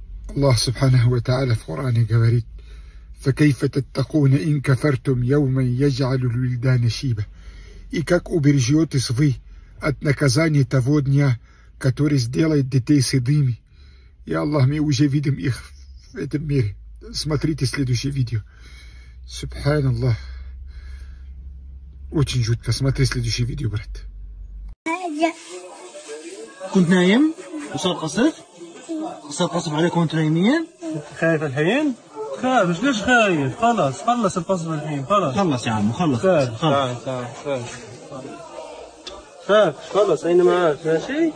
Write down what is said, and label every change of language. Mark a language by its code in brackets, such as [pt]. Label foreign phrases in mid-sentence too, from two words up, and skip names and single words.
[ar] الله سبحانه وتعالى في قرآنه говорит: فكيف تتقون إن كفرتم يوما يجعل الولدان شيبة. [ru] И как убережетесь вы от наказания того дня, который сделает детей седыми. И Аллах, мы уже видим их в этом мире. Смотрите следующее видео. Субханаллах. Очень жутко. Смотри следующее видео, брат. [ar] كنت نايم وصار قصف عليك وانتوا نايمين. خايف الحين؟ خايف ليش خايف؟ خلص القصف الحين خلص يا عم خلص. تعال خلص أنا معاك ماشي؟